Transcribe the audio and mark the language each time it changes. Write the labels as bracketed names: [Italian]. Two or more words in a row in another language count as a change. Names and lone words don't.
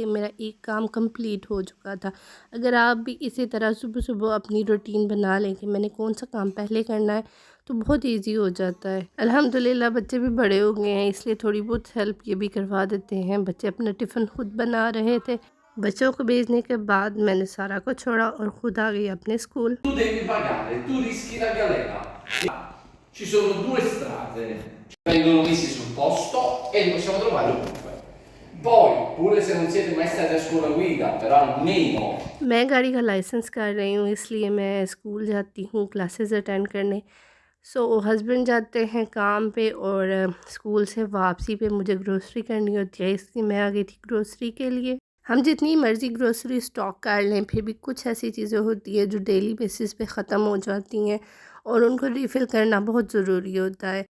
[Hindi] मेरा एक काम कंप्लीट हो चुका था। अगर आप भी इसी तरह सुबह सुबह अपनी रूटीन बना लें कि मैंने कौन सा काम पहले करना है, तो बहुत इजी हो जाता है। अल्हम्दुलिल्लाह बच्चे भी बड़े हो गए हैं, इसलिए थोड़ी बहुत हेल्प ये भी करवा देते हैं। बच्चे अपना टिफ़िन खुद बना रहे थे। बच्चों को भेजने के बाद मैंने सारा को छोड़ा और ख़ुद आ गई अपने स्कूल। [Italian] Tu devi pagare, tu rischi la galera. Ci sono due strade, ci vengono messi sul posto e li possiamo trovare ovunque. Poi, pure se non siete mai stati a scuola guida, però almeno [Hindi] मैं गाड़ी का लाइसेंस कर रही हूँ, इसलिए मैं स्कूल जाती हूँ क्लासेस अटेंड करने। हस्बैंड जाते हैं काम पे और स्कूल से वापसी पे मुझे ग्रोसरी करनी होती है, इसलिए मैं आ गई थी ग्रोसरी के लिए। हम जितनी मर्ज़ी [English] grocery stock [Hindi] कर लें, फिर भी कुछ ऐसी चीज़ें होती है जो [English] daily basis [Hindi] पे ख़त्म हो जाती हैं और उनको रीफ़िल करना बहुत ज़रूरी होता है।